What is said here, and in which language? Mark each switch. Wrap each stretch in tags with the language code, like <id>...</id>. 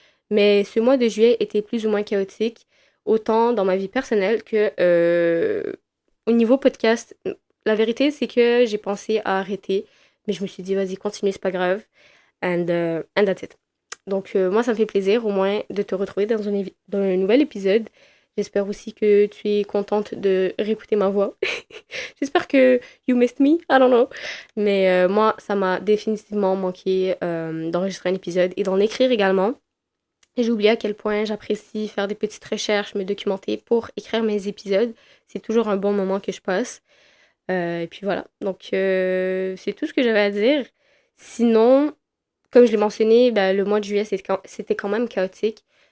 <fr>Mais ce mois de juillet était plus ou moins chaotique, autant dans ma vie personnelle que au niveau podcast. La vérité, c'est que j'ai pensé à arrêter, mais je me suis dit, vas-y, continue, c'est pas grave.</fr> <en>And that's it.</en> <fr>Donc, moi, ça me fait plaisir au moins de te retrouver dans un nouvel épisode. J'espère aussi que tu es contente de réécouter ma voix. J'espère que</fr> <en>you missed me, I don't know.</en> <fr>Mais moi, ça m'a définitivement manqué d'enregistrer un épisode et d'en écrire également. Et j'ai oublié à quel point j'apprécie faire des petites recherches, me documenter pour écrire mes épisodes. C'est toujours un bon moment que je passe. Et puis voilà. Donc, c'est tout ce que j'avais à dire. Sinon, comme je l'ai mentionné, ben, le mois de juillet, c'était quand même chaotique.</fr>